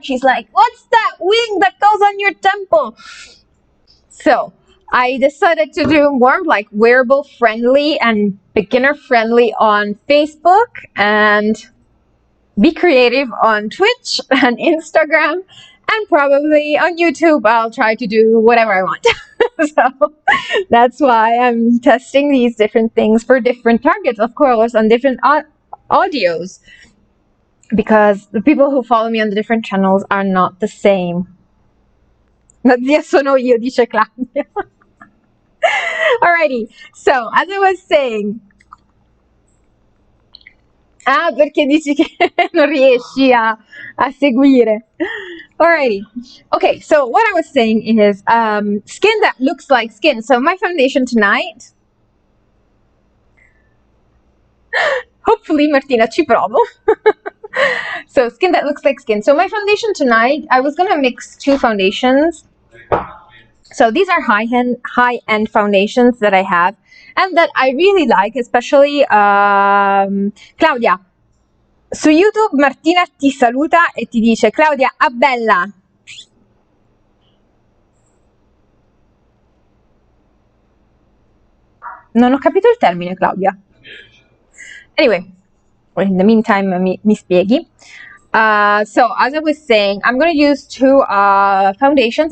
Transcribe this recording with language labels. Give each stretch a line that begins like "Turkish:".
English: She's like, what's that wing that goes on your temple? So I decided to do more like wearable friendly and beginner friendly on Facebook, and be creative on Twitch and Instagram, and probably on YouTube I'll try to do whatever I want. So that's why I'm testing these different things for different targets, of course, on different audios, because the people who follow me on the different channels are not the same.
Italian: La zia sono io, dice Claudia.
English: Alrighty, so as I was saying,
Italian: perché dici che non riesci a seguire.
English: Alrighty. Okay, so what I was saying is skin that looks like skin. So my foundation tonight, hopefully Martina
Italian: ci provo.
English: So skin that looks like skin. So my foundation tonight, I was gonna mix 2 foundations. So these are high-end foundations that I have and that I really like, especially Claudia.
Italian: Su YouTube Martina ti saluta e ti dice: Claudia, a bella. Non ho capito il termine, Claudia.
English: Anyway, in the meantime,
Italian: mi spieghi.
English: So as I was saying, I'm going to use 2 foundations.